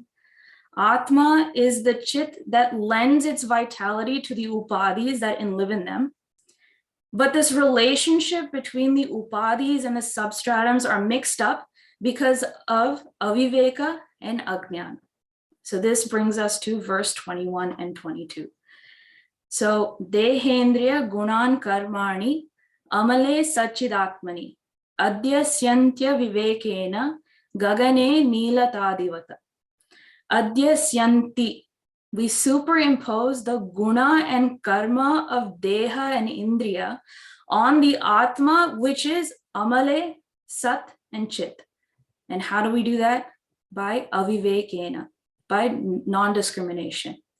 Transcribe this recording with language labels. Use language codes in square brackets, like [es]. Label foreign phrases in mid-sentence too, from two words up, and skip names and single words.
[en] Atma is the chit that lends its vitality to the upadhis that live in them. But this relationship between the upadhis and the substratums are mixed up because of aviveka and ajñāna. So this brings us to verse 21 and 22. [sa] So dehendriyaguṇānkarmāṇyamale saccidātmani adhyasyantyavivekena gagane nīlatādivat. Adhyasyanti, [en] we superimpose the guna and karma of deha and indriya on the atma, which is [sa] amale, sat, [en] and chit. And how do we do that? By avivekena, by non-discrimination.